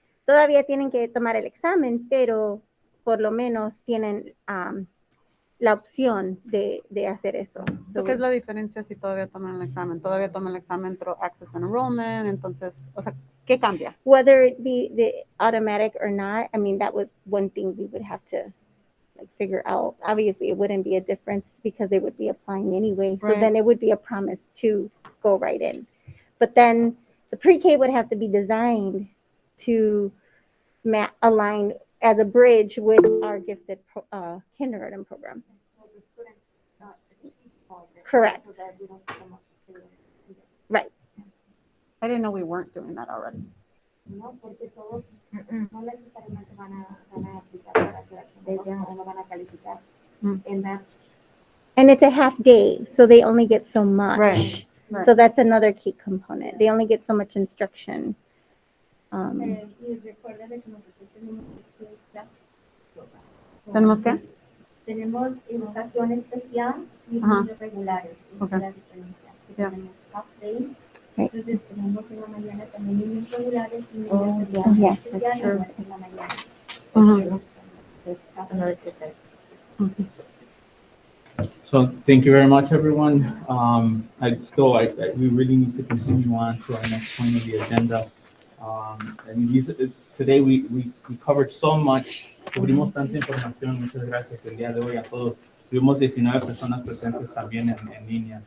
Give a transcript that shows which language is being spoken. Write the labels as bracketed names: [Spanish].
[Spanish] Todavía tienen que tomar el examen, pero por lo menos tienen la opción de hacer eso. ¿Qué es la diferencia si todavía toman el examen? Todavía toman el examen [English] through Access and Enrollment, [Spanish] entonces, o sea, ¿qué cambia? [English] Whether it be the automatic or not, I mean, that was one thing we would have to figure out. Obviously, it wouldn't be a difference because they would be applying anyway. Right. So then it would be a promise to go right in. But then the pre-K would have to be designed to align as a bridge with our gifted kindergarten program. Correct. Right. I didn't know we weren't doing that already. [Spanish] No, porque todos no necesariamente van a aplicar para que no van a calificar. [English] And it's a half day, so they only get so much. Right. So that's another key component. They only get so much instruction. [Spanish] Y recuerden que nosotros ¿Tenemos qué? Tenemos educación especial y niños regulares. Esa es la diferencia. Tenemos [English] half day. [Spanish] Entonces tenemos en la mañana también niños regulares y niños de educación especial en la mañana. [English] Another difference. So thank you very much, everyone. We really need to continue on to our next point of the agenda. Today we covered so much. [Spanish] Cubrimos tanta información. Muchas gracias el día de hoy a todos. Tuvimos 19 personas presentes también en línea.